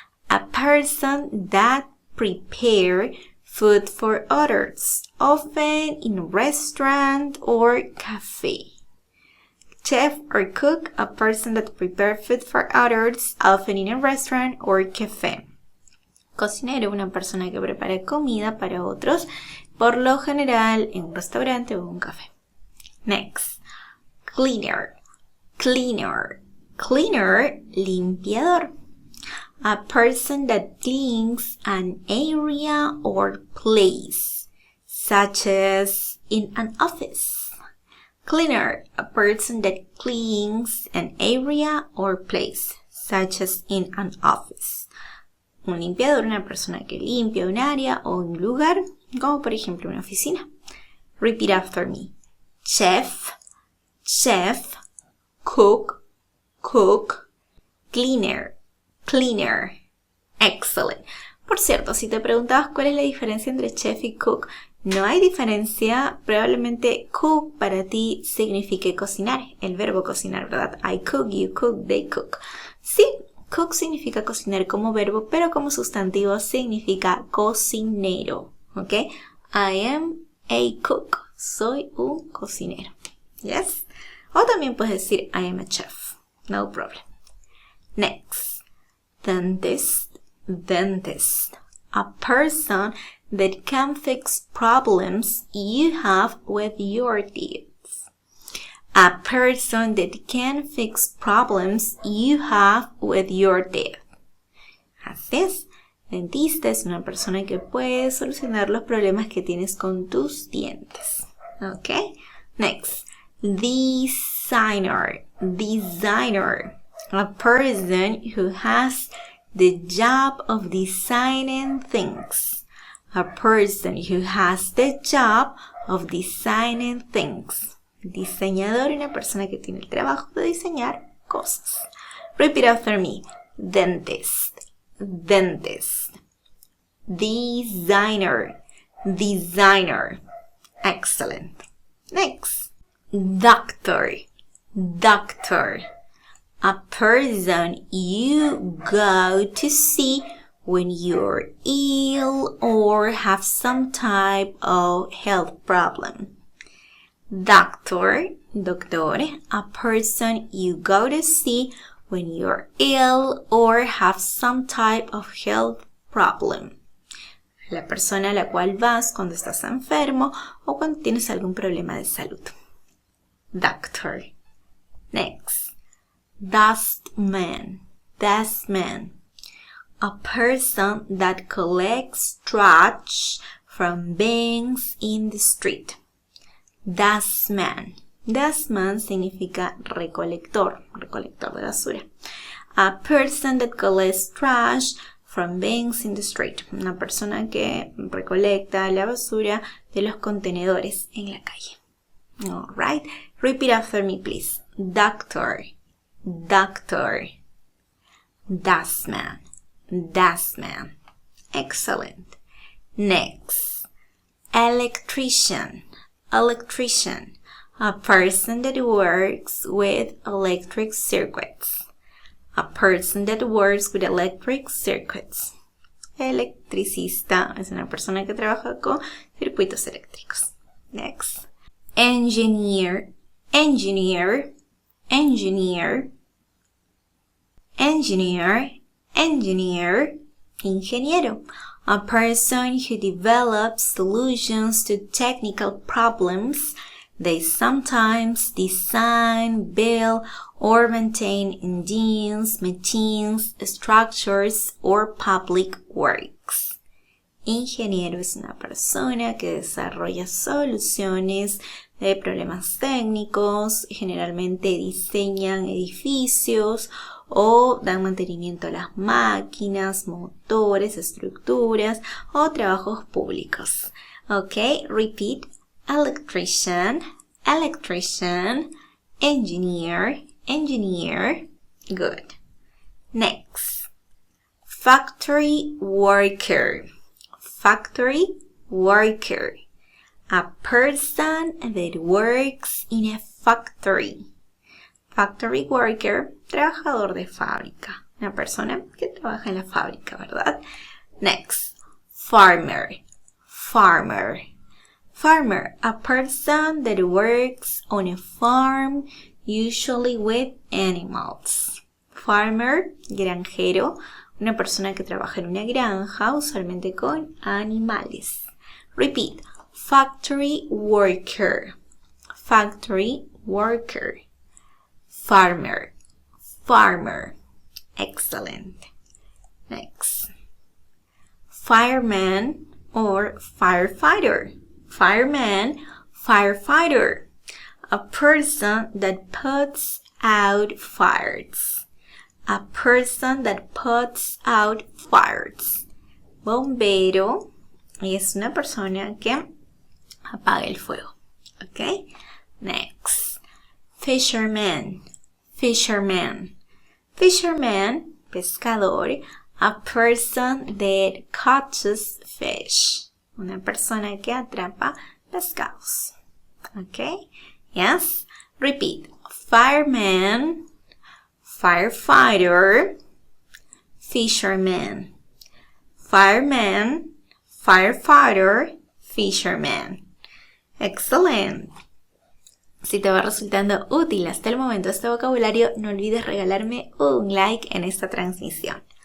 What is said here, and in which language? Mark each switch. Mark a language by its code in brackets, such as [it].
[en] A person that prepare food for others, often in a restaurant or cafe. Chef or cook, a person that prepare food for others, often in a restaurant or cafe. [es] Cocinero, una persona que prepara comida para otros, por lo general en un restaurante o un café. [en] Next, cleaner, cleaner, cleaner, limpiador. A person that cleans an area or place, such as in an office. Cleaner, a person that cleans an area or place, such as in an office. [es] Un limpiador, una persona que limpia un área o un lugar, como por ejemplo una oficina. [en] Repeat after me. Chef, chef, cook, cook, cleaner, cleaner. Excellent. [es] Por cierto, si te preguntabas cuál es la diferencia entre chef y cook, no hay diferencia. Probablemente cook para ti signifique cocinar, el verbo cocinar, ¿verdad? [en] I cook, you cook, they cook. [es] Sí, cook significa cocinar como verbo, pero como sustantivo significa cocinero, ¿ok? [en] I am a cook. [es] Soy un cocinero. [en] Yes? [es] O también puedes decir [en] I am a chef. No problem. Next. Dentist, dentist. A person that can fix problems you have with your teeth. A person that can fix problems you have with your teeth. [es] Así es. Dentista es una persona que puede solucionar los problemas que tienes con tus dientes. [en] Okay? Next. Designer. Designer. A person who has the job of designing things. A person who has the job of designing things. Diseñador, una persona que tiene el trabajo de diseñar cosas. Repeat after me. Dentist. Dentist. Designer. Designer. Excellent. Next. Doctor. Doctor. A person you go to see when you're ill or have some type of health problem. Doctor, doctor, a person you go to see when you're ill or have some type of health problem. [es] La persona a la cual vas cuando estás enfermo o cuando tienes algún problema de salud. [en] Doctor. Next. Dustman. Dustman. A person that collects trash from bins in the street. [es] Dustman. Dustman significa recolector, recolector de basura. [en] A person that collects trash from bins in the street. [es] Una persona que recolecta la basura de los contenedores en la calle. [en] All right. Repeat after me, please. Doctor. Doctor. Dustman. Dustman. Excellent. Next. Electrician. Electrician. A person that works with electric circuits. A person that works with electric circuits. [es] Electricista es una persona que trabaja con circuitos eléctricos. [en] Next. Engineer. Engineer. Engineer. Engineer. Engineer. Ingeniero. A person who develops solutions to technical problems. They sometimes design, build, or maintain engines, machines, structures, or public works. [es] Ingeniero es una persona que desarrolla soluciones de problemas técnicos, generalmente diseñan edificios o dan mantenimiento a las máquinas, motores, estructuras o trabajos públicos. [en] Okay, repeat. Electrician, electrician, engineer, engineer. Good. Next. Factory worker. Factory worker. A person that works in a factory. [es] Factory worker, trabajador de fábrica. Una persona que trabaja en la fábrica, ¿verdad? [en] Next. Farmer. Farmer. Farmer, a person that works on a farm, usually with animals. [es] Farmer, granjero, una persona que trabaja en una granja, usualmente con animales. [en] Repeat. Factory worker. Factory worker. Farmer. Farmer. Excellent. Next. Fireman or firefighter. Fireman, firefighter. A person that puts out fires. A person that puts out fires. [es] Bombero es una persona que apaga el fuego. [en] Okay? Next. Fisherman. Fisherman. Fisherman, pescador. A person that catches fish. [es] Una persona que atrapa pescados. [en] Okay? Yes? Repeat. Fireman, firefighter, fisherman. Fireman, firefighter, fisherman. Excellent. [es] Si te va resultando útil hasta el momento este vocabulario, no olvides regalarme un like en esta transmisión.